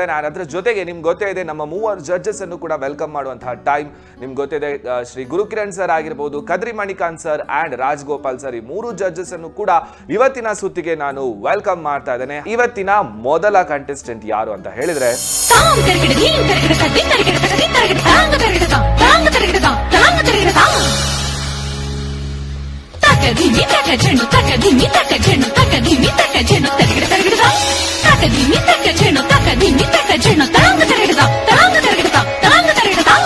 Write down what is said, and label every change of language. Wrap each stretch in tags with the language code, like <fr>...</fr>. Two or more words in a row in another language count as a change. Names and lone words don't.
<kn>ನಾನು ಅದರ ಜೊತೆಗೆ ನಿಮ್ಗೆ ಗೊತ್ತೇ ಇದೆ, ನಮ್ಮ 3 ಜಡ್ಜಸ್ ಅನ್ನು ಕೂಡ ವೆಲ್ಕಮ್ ಮಾಡುವಂತಹ ಟೈಮ್. ನಿಮ್ಗೆ ಗೊತ್ತಿದೆ, ಶ್ರೀ ಗುರುಕಿರಣ್ ಸರ್ ಆಗಿರ್ಬೋದು, ಕದ್ರಿ ಮಣಿಕಾಂತ್ ಸರ್ ಅಂಡ್ ರಾಜಗೋಪಾಲ್ ಸರ್, ಈ 3 ಜಡ್ಜಸ್ ಅನ್ನು ಕೂಡ ಇವತ್ತಿನ ಸುತ್ತಿಗೆ ನಾನು ವೆಲ್ಕಮ್ ಮಾಡ್ತಾ ಇದ್ದೇನೆ. ಇವತ್ತಿನ ಮೊದಲ ಕಂಟೆಸ್ಟೆಂಟ್ ಯಾರು ಅಂತ ಹೇಳಿದ್ರೆ ಧೀಮಿ ತಕ ಝೆಣ್ಣು ತಕ ಧೀಮಿ ತಕ ಝೆಣ್ಣು ತಕ ಧೀಮಿ ತಕ ಝೆಣ್ಣು ತರಗಡ ತರಗಡ ತಕ ಧೀಮಿ ತಕ ಝೆಣ್ಣು ತಕ ಧೀಮಿ ತಕ ಝೆಣ್ಣು ತರಂಗ ತರಗಡ ತರಂಗ ತರಗಡ ತರಂಗ ತರಗಡ</kn>